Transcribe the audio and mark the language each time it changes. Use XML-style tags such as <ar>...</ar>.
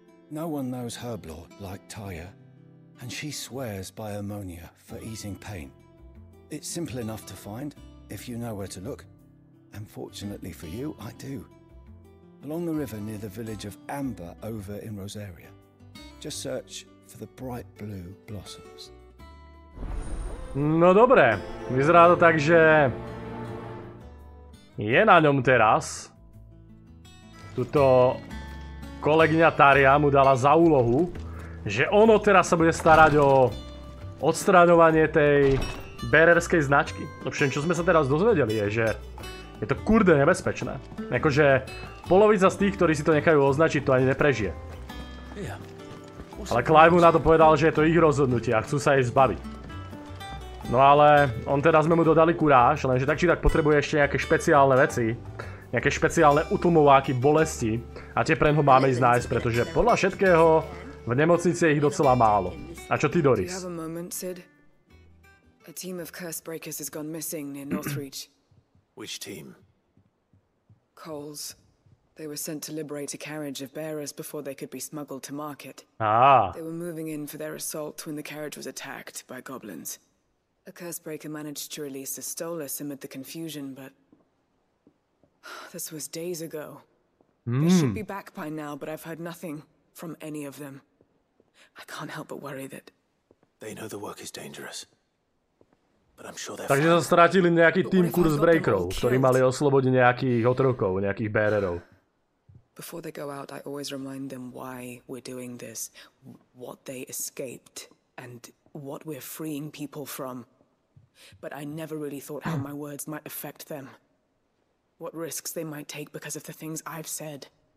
<en>No one knows Herblord like Talia, and she swears by ammonia for easing pain. It's simple enough to find, if you know where to look. And fortunately for you, I do. Along the river near the village of Amber over in Rosaria. Just search for the bright blue blossoms.</en> <sk>No dobre, vyzerá to tak, že je na ňom teraz tuto kolegyňa Taria mu dala za úlohu, že ono teraz sa bude starať o odstraňovanie tej bearerskej značky. Ovšem, čo sme sa teraz dozvedeli je, že je to kurde nebezpečné. Akože polovica z tých, ktorí si to nechajú označiť, to ani neprežije. Ale Clive mu na to povedal, že je to ich rozhodnutie a chcú sa jej zbaviť. No ale on teda sme mu dodali kuráž, lenže tak či tak potrebuje ešte nejaké špeciálne veci, nejaké špeciálne utlmováky bolesti a tie preň ho máme ísť nájsť, pretože podľa všetkého v nemocnici je ich docela málo. A čo ty, Doris?</sk> <en>A team of curse breakers has gone missing near Northreach. Which team? Coles. They were sent to liberate a carriage of bearers before they could be smuggled to market. Ah. They were moving in for their assault when the carriage was attacked by goblins. A curse breaker managed to release a stolus amid the confusion, but this was days ago. They should be back by now, but I've heard nothing from any of them. I can't help but worry that They know the work is dangerous. But I'm sure they're</en> <sk>Takže sa strátili nejaký tým curse breakerov, ktorí mali oslobodiť nejakých otrokov, nejakých bearerov.</sk> <en>before they go out, I always remind them why we're doing this, what they escaped, and what we're freeing people from. But I never really thought how my words might affect them. What risks they might take because of the things I've said.</en>